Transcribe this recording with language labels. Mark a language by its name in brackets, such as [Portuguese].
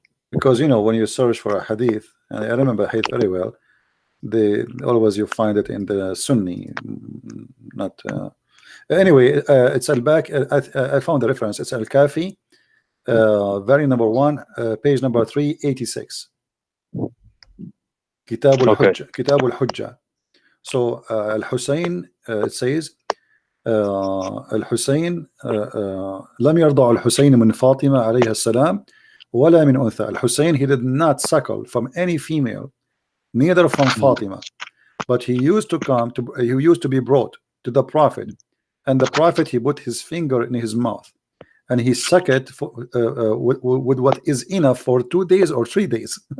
[English] Because when you search for a hadith, and I remember hadith very well, always you find it in the Sunni, not anyway. It's al-Baq. I found the reference. It's Al-Kafi, very number 1, page number 386. Kitab al-Hujja. Kitab al-Hujja. So Al-Hussein, it says [Arabic] الحسين لم يرضع الحسين من فاطمة عليها السلام ولا من أنثى. [English] Al-Hussein, he did not suckle from any female, neither from Fatima, but he used to be brought to the Prophet, and the Prophet, he put his finger in his mouth and he sucked it with what is enough for 2 days or 3 days.